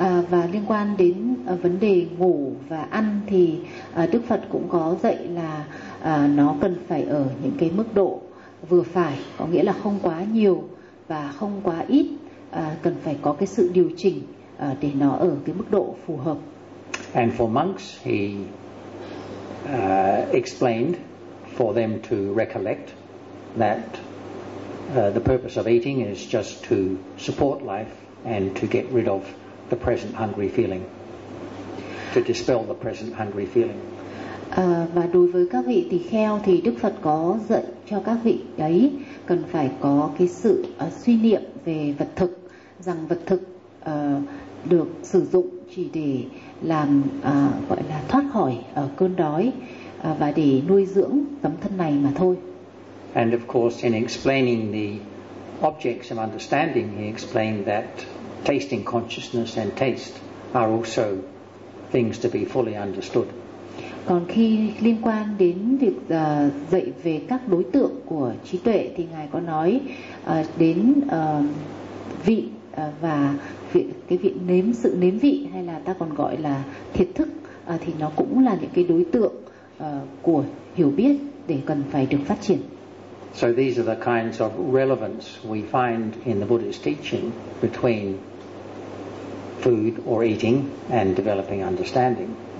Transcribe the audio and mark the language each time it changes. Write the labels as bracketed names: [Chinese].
[Vietnamese] Và liên quan đến vấn đề ngủ và ăn thì Đức Phật cũng có dạy là nó cần phải ở những cái mức độ vừa phải, có nghĩa là không quá nhiều và không quá ít, cần phải có cái sự điều chỉnh để nó ở cái mức độ phù hợp. [English] And for monks, he explained for them to recollect that the purpose of eating is just to support life and to get rid of the present hungry feeling, to dispel the present hungry feeling. [Vietnamese] Và đối với các vị tỳ kheo thì Đức Phật có dạy cho các vị ấy cần phải có cái sự suy niệm về vật thực, rằng vật thực được sử dụng chỉ để làm gọi là thoát khỏi cơn đói và để nuôi dưỡng tấm thân này mà thôi. [English] And of course, in explaining the objects of understanding, he explained that tasting consciousness and taste are also things to be fully understood. [Vietnamese] Còn khi liên quan đến việc dạy về các đối tượng của trí tuệ thì ngài có nói đến vị và vị, cái vị nếm, sự nếm vị hay là ta còn gọi là thiệt thức, thì nó cũng là những cái đối tượng của hiểu biết để cần phải được phát triển. [English] So these are the kinds of relevance we find in the Buddhist teaching between food or eating and developing understanding.